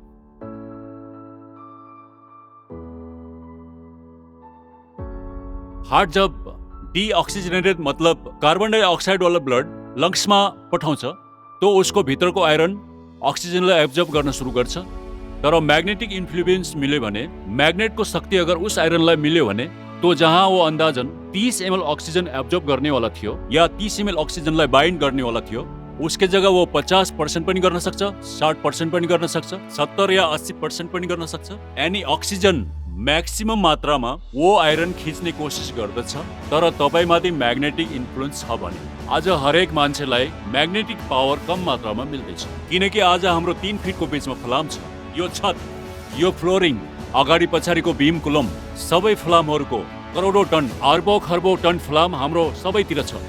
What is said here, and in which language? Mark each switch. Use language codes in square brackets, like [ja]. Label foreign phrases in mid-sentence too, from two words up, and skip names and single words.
[ne] हार्ट जब डीऑक्सीजनेटेड मतलब [en] carbon dioxide [ne] वाला ब्लड लङ्समा पठाउँछ तो उसको भित्रको आयरन ऑक्सीजनलाई एब्जर्ब गर्न सुरु गर्छ। तर [en] magnetic influence [ne] मिल्यो भने, मैग्नेटको शक्ति अगर उस आयरनलाई मिल्यो भने तो जहाँ वो अंदाजन [en] 30 ml [ne] ऑक्सीजन एब्जर्ब गर्ने वाला थियो या [en] 30 ml [ne] ऑक्सीजनलाई बाइन्ड गर्ने वाला थियो, [hi] उसके जगह वो [ne] 50% पनि गर्न सक्छ, 60% पनि गर्न सक्छ, 70 या 80% पनि गर्न सक्छ। यानी ऑक्सीजन मैक्सिमम मात्रामा वो आयरन खिच्ने कोसिस गर्दछ। तर तपाईमाथि [en] magnetic influence [ne] छ भने आज हरेक मान्छेलाई [en] magnetic power [ne] कम मात्रामा मिल्दैछ, किनकि आज हाम्रो 3 फिटको बीचमा फलाम छ। यो छत, यो फ्लोरिङ, अगाडि पछाडिको [en] beam column, [ne] सबै फलामहरूको करोडौं टन, अर्बौं खर्बौं टन फलाम हाम्रो सबैतिर छ।